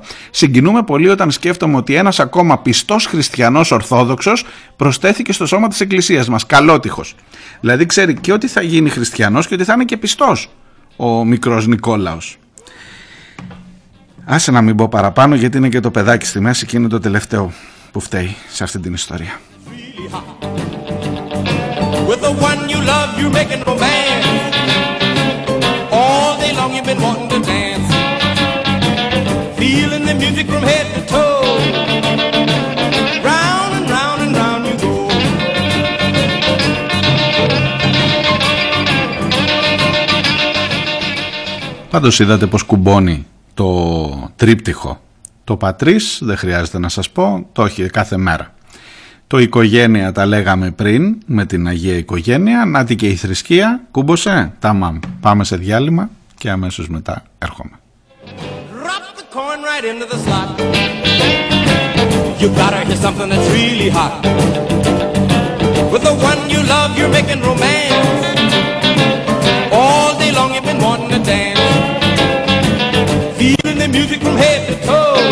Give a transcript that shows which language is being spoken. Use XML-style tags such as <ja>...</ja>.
<el>Συγκινούμε πολύ όταν σκέφτομαι ότι ένας ακόμα πιστός χριστιανός ορθόδοξος προστέθηκε στο σώμα της εκκλησίας μας, καλότυχος. Δηλαδή ξέρει και ότι θα γίνει χριστιανός και ότι θα είναι και πιστός ο μικρός Νικόλαος. Άσε να μην πω παραπάνω, γιατί είναι και το παιδάκι στη μέση και είναι το τελευταίο που φταίει σε αυτή την ιστορία.</el> <en>With the one you love, you're making romance. All day long you've been wanting to dance. Feeling the music from head to toe. Round and round and round you go.</en> <el>Πάντως είδατε πως κουμπώνει το τρίπτυχο. Το Πατρίς, δεν χρειάζεται να σας πω, το έχει κάθε μέρα. Το οικογένεια τα λέγαμε πριν με την Αγία Οικογένεια, να την και η θρησκεία, κούμποσε, ταμάμ. Πάμε σε διάλειμμα και αμέσως μετά έρχομαι.</el> <en>Drop the coin right into the slot. You gotta hear something that's really hot. With the one you love, you're making romance. All day long you've been wanting to dance. Feeling the music from head to toe.</en>